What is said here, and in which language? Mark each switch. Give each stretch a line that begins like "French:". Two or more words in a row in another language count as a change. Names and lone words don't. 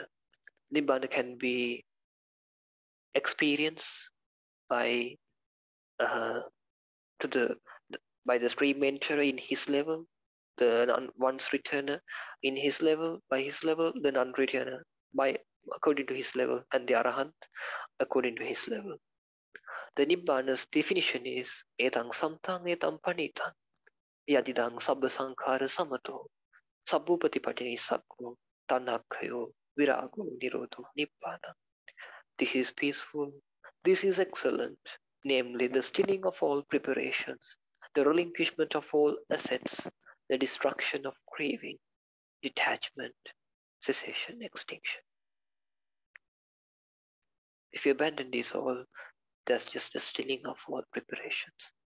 English: Nibbana can be experienced by to the by the stream enterer in his level, the once returner in his level, by his level, the non-returner by according to his level, and the arahant according to his level. The Nibbana's definition is
Pali: etang samtang etang panitang yadidang sabba sankhara samato sabbupatipatini sakko tanakhayo virago nirodho Nibbana.
English: This is peaceful, this is excellent, namely the stilling of all preparations, the relinquishment of all assets, the destruction of craving, detachment, cessation, extinction. If you abandon these all, that's just a stilling of all preparations.